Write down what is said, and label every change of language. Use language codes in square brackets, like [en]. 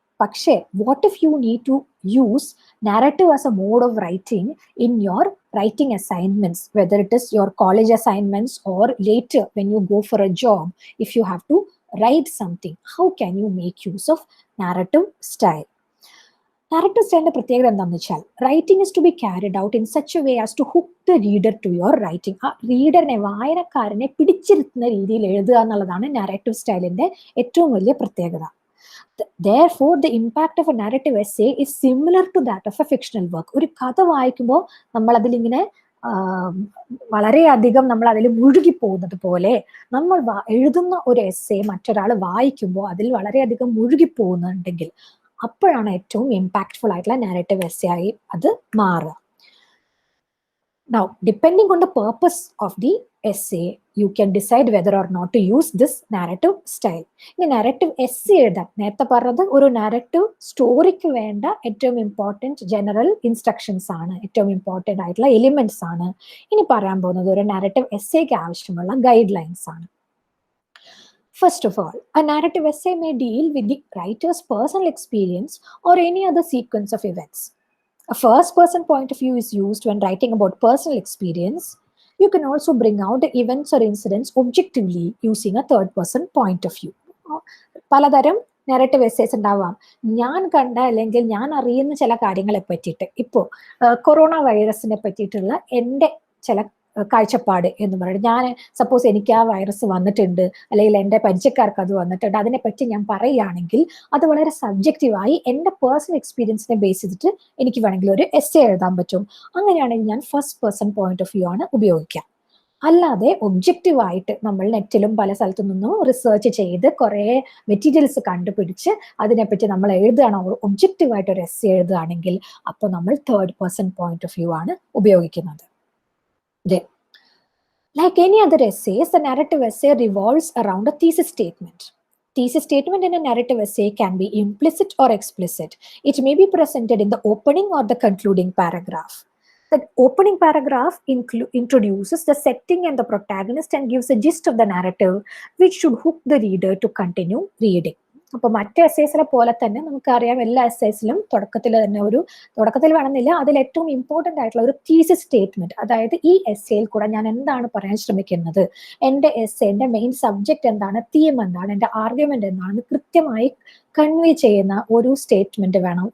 [en] പക്ഷേ what if you need to use narrative as a mode of writing in your writing assignments, whether it is your college assignments or later when you go for a job, if you have to write something, how can you make use of narrative style? Narrative style [ml] പ്രത്യേകത എന്താണെന്ന് വെച്ചാൽ [en] Writing is to be carried out in such a way as to hook the reader to your writing. [ml] ആ റീഡറിനെ, വായനക്കാരനെ പിടിച്ചിരുത്തുന്ന രീതിയിൽ എഴുതുക എന്നുള്ളതാണ് narrative സ്റ്റൈലിന്റെ ഏറ്റവും വലിയ പ്രത്യേകത. [en] Therefore, the impact of a narrative essay is similar to that of a fictional work. [ml] ഒരു കഥ വായിക്കുമ്പോൾ നമ്മൾ അതിലിങ്ങനെ വളരെയധികം നമ്മൾ അതിൽ മുഴുകി പോകുന്നത് പോലെ നമ്മൾ എഴുതുന്ന ഒരു എസ്സേ മറ്റൊരാൾ വായിക്കുമ്പോൾ അതിൽ വളരെയധികം മുഴുകി പോകുന്നുണ്ടെങ്കിൽ അപ്പോഴാണ് ഏറ്റവും ഇമ്പാക്ട്ഫുൾ ആയിട്ടുള്ള നാരേറ്റീവ് എസ്സേ ആയി അത് മാറുക. [en] Now, depending on the purpose of the essay, you can decide whether or not to use this narrative style. [ml] ഇനി നാരേറ്റീവ് എസ്സേ എഴുതാൻ നേരത്തെ പറഞ്ഞത് ഒരു നാരേറ്റീവ് സ്റ്റോറിക്ക് വേണ്ട ഏറ്റവും ഇമ്പോർട്ടൻറ്റ് ജനറൽ ഇൻസ്ട്രക്ഷൻസ് ആണ്, ഏറ്റവും ഇമ്പോർട്ടൻ്റ് ആയിട്ടുള്ള എലിമെന്റ്സ് ആണ്. ഇനി പറയാൻ പോകുന്നത് ഒരു നാരേറ്റീവ് എസ്സേക്ക് ആവശ്യമുള്ള ഗൈഡ് ലൈൻസ് ആണ്. [en] First of all, a narrative essay may deal with the writer's personal experience or any other sequence of events. A first-person point of view is used when writing about personal experience. You can also bring out the events or incidents objectively using a third-person point of view. [ml] പലതരം narrative essays ഉണ്ടാവാം. ഞാൻ കണ്ട അല്ലെങ്കിൽ ഞാൻ അറിയുന്ന ചില കാര്യങ്ങളെ പറ്റിയിട്ട്, ഇപ്പോൾ കൊറോണ വൈറസിനെ പറ്റിയിട്ടുള്ള എൻ്റെ ചില കാഴ്ചപ്പാട് എന്ന് പറയുന്നത്, ഞാൻ സപ്പോസ് എനിക്ക് ആ വൈറസ് വന്നിട്ടുണ്ട് അല്ലെങ്കിൽ എൻ്റെ പരിചയക്കാർക്ക് അത് വന്നിട്ടുണ്ട്, അതിനെപ്പറ്റി ഞാൻ പറയുകയാണെങ്കിൽ അത് വളരെ സബ്ജക്റ്റീവായി എൻ്റെ പേഴ്സണൽ എക്സ്പീരിയൻസിനെ ബേസ് ചെയ്തിട്ട് എനിക്ക് വേണമെങ്കിൽ ഒരു എസ്സേ എഴുതാൻ പറ്റും. അങ്ങനെയാണെങ്കിൽ ഞാൻ first person point of view ആണ് ഉപയോഗിക്കുക. അല്ലാതെ ഒബ്ജക്റ്റീവായിട്ട് നമ്മൾ നെറ്റിലും പല സ്ഥലത്തു നിന്നും റിസർച്ച് ചെയ്ത് കുറേ മെറ്റീരിയൽസ് കണ്ടുപിടിച്ച് അതിനെപ്പറ്റി നമ്മൾ എഴുതുകയാണോ, ഒബ്ജക്റ്റീവായിട്ട് ഒരു എസ്സേ എഴുതുകയാണെങ്കിൽ അപ്പോൾ നമ്മൾ third person point of view ആണ് ഉപയോഗിക്കുന്നത്. [en] Then, like any other essays, the narrative essay revolves around a thesis statement. Thesis statement in a narrative essay can be implicit or explicit. It may be presented in the opening or the concluding paragraph. The opening paragraph introduces the setting and the protagonist and gives a gist of the narrative, which should hook the reader to continue reading. [ml] അപ്പോൾ മറ്റ് എസ്സേസിലെ പോലെ തന്നെ നമുക്കറിയാം, എല്ലാ എസ്സേസിലും തുടക്കത്തിൽ വേണമെന്നില്ല, അതിൽ ഏറ്റവും ഇമ്പോർട്ടൻ്റ് ആയിട്ടുള്ള ഒരു തീസിസ് സ്റ്റേറ്റ്മെന്റ്, അതായത് ഈ എസ്സേയിൽ കൂടെ ഞാൻ എന്താണ് പറയാൻ ശ്രമിക്കുന്നത്, എൻ്റെ എസ്സേന്റെ മെയിൻ സബ്ജക്റ്റ് എന്താണ്, തീം എന്താണ്, എൻ്റെ ആർഗ്യുമെന്റ് എന്താണെന്ന് കൃത്യമായി കൺവേ ചെയ്യുന്ന ഒരു സ്റ്റേറ്റ്മെന്റ് വേണം.